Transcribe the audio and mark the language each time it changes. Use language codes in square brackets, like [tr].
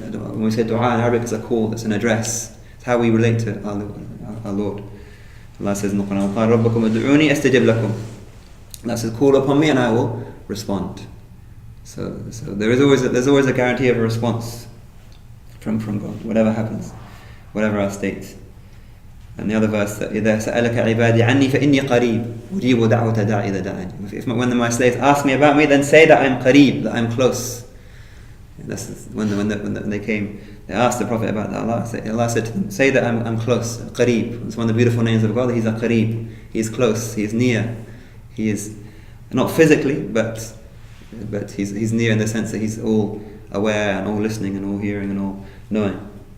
[en] When we say dua in Arabic, it's a call, it's an address. It's how we relate to our Lord. Allah says in the Qur'an, [ar] قَالَ رَبَّكُمْ أَدْعُونِي أَسْتَجِبْ لَكُمْ. [en] Allah says, call upon me and I will respond. So there's always a guarantee of a response from God, whatever happens, whatever our state. And the other verse, [ar] إِذَا سَأَلَكَ عِبَادِي عَنِّي فَإِنِّي قَرِيبٌ أُجِيبُ دَعْوَةَ دَاعِ إِذَا دَعَانِ. [en] When my slaves ask me about me, then say that I'm qareeb, that I'm close. And that's when they came, they asked the Prophet about that. Allah said to them, say that I'm close, qareeb. It's one of the beautiful names of God. He's a qareeb. He is close. He is near. He is not physically, but he's near in the sense that he's all aware and all listening and all hearing and all knowing.